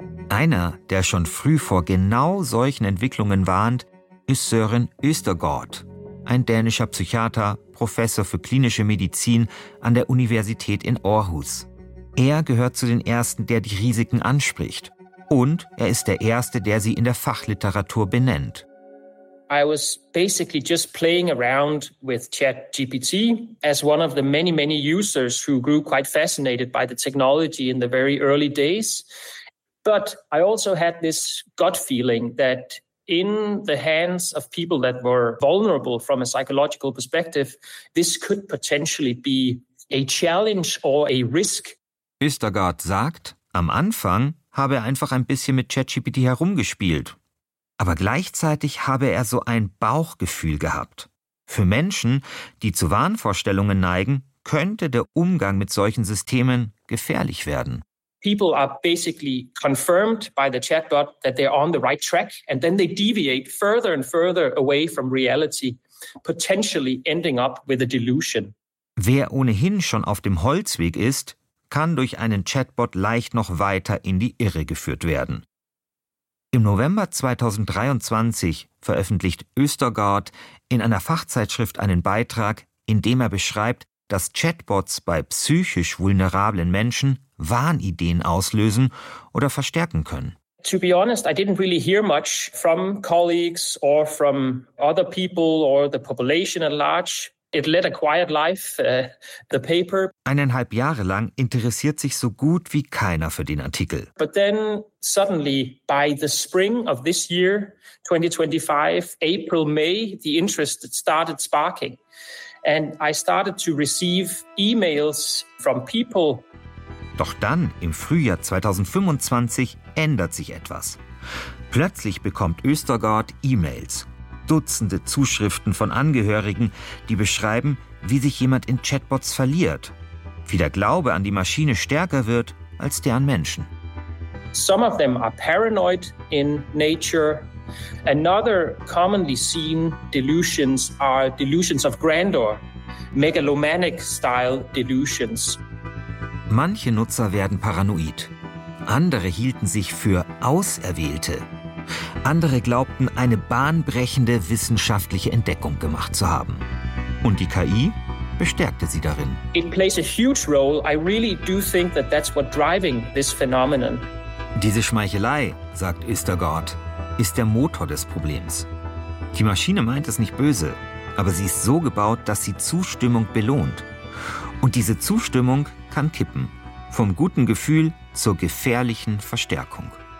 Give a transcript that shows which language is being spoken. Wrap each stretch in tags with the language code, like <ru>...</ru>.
<de>Einer, der schon früh vor genau solchen Entwicklungen warnt, ist Søren Østergaard, ein dänischer Psychiater, Professor für klinische Medizin an der Universität in Aarhus. Er gehört zu den Ersten, der die Risiken anspricht. Und er ist der Erste, der sie in der Fachliteratur benennt.</de> <en>I was basically just playing around with ChatGPT as one of the many, many users who grew quite fascinated by the technology in the very early days. But I also had this gut feeling that in the hands of people that were vulnerable from a psychological perspective, this could potentially be a challenge or a risk.</en> <de>Östergaard sagt, am Anfang habe er einfach ein bisschen mit ChatGPT herumgespielt. Aber gleichzeitig habe er so ein Bauchgefühl gehabt. Für Menschen, die zu Wahnvorstellungen neigen, könnte der Umgang mit solchen Systemen gefährlich werden.</de> <en>People are basically confirmed by the chatbot that they're on the right track, and then they deviate further and further away from reality, potentially ending up with a delusion.</en> <de>Wer ohnehin schon auf dem Holzweg ist, kann durch einen Chatbot leicht noch weiter in die Irre geführt werden. Im November 2023 veröffentlicht Östergaard in einer Fachzeitschrift einen Beitrag, in dem er beschreibt, dass Chatbots bei psychisch vulnerablen Menschen Wahnideen auslösen oder verstärken können.</de> <en>To be honest, I didn't really hear much from colleagues or from other people or the population at large. It led a quiet life, the paper.</en> <de>1,5 Jahre lang interessiert sich so gut wie keiner für den Artikel.</de> <en>But then suddenly, by the spring of this year, 2025, April, May, the interest started sparking. And I started to receive emails from people.</en> <de>Doch dann, im Frühjahr 2025, ändert sich etwas. Plötzlich bekommt Östergaard E-Mails. Dutzende Zuschriften von Angehörigen, die beschreiben, wie sich jemand in Chatbots verliert. Wie der Glaube an die Maschine stärker wird als der an Menschen.</de> <en>Some of them are paranoid in nature. Another commonly seen delusions are delusions of grandeur, megalomaniac style delusions.</en> <de>Manche Nutzer werden paranoid. Andere hielten sich für Auserwählte. Andere glaubten, eine bahnbrechende wissenschaftliche Entdeckung gemacht zu haben. Und die KI bestärkte sie darin.</de> <en>It plays a huge role. I really do think that that's what driving this phenomenon.</en> <de>Diese Schmeichelei, sagt Östergaard, ist der Motor des Problems. Die Maschine meint es nicht böse, aber sie ist so gebaut, dass sie Zustimmung belohnt. Und diese Zustimmung kann kippen. Vom guten Gefühl zur gefährlichen Verstärkung.</de>